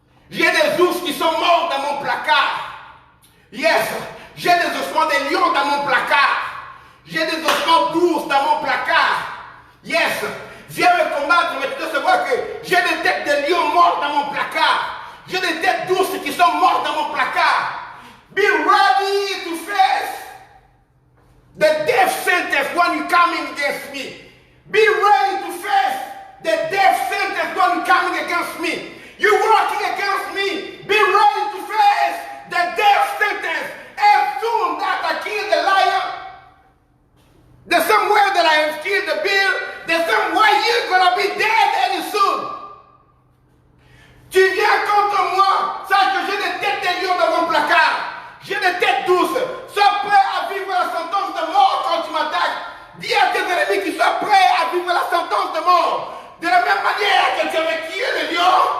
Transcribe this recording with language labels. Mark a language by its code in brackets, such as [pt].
[fr] J'ai des ours qui sont morts dans mon placard. Yes, j'ai des ossements de lions dans mon placard. J'ai des ossements d'ours dans mon placard. Yes, viens me combattre, mais tu dois savoir que j'ai des têtes de lions morts dans mon placard. J'ai des têtes d'ours qui sont morts dans mon placard. [en] Be ready to face the death sentence when you coming against me. Be ready to face the death sentence when you coming against me. You working against me. Be ready to face the death sentence. As soon as I kill the lion, the same way that I have killed the bear, the same way you're gonna be dead any soon. [fr] Tu viens contre moi, sache que j'ai des têtes de lion dans mon placard. J'ai des têtes douces. Sois prêt à vivre la sentence de mort quand tu m'attaques. Dis à tes ennemis qu'ils soient prêts à vivre la sentence de mort. De la même manière que tu avais tué le lion,